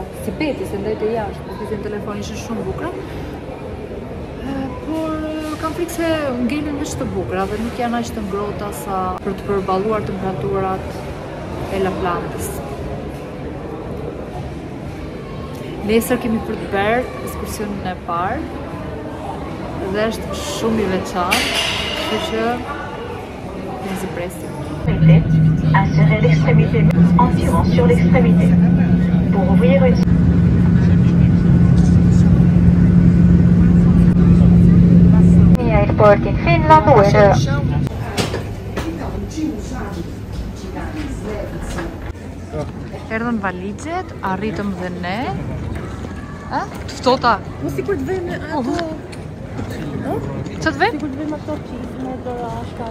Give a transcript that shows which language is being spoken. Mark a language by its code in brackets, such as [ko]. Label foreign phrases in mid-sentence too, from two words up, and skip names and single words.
[sq] Si peti, se ndajte jashtë, por në telefon ishin shumë bukura. Por kam frikë se ngelen veç të bukura dhe nuk janë aq të ngrohta sa për të përballuar temperaturat e La Platës. Nesër kemi për të bërë ekskursionin e parë dhe është shumë i veçantë, kështu që ne zpresim. [fr] Insérez l'extrémité en tirant sur l'extrémité. Pour ouvrir une... [en] Airport in Finland [sq] Erdhën valixhet, arritëm dhe ne. Të ftohta. Mos sikur të vëmë ato. Ç'të vë? Sikur të vëmë ato me dora shkallë.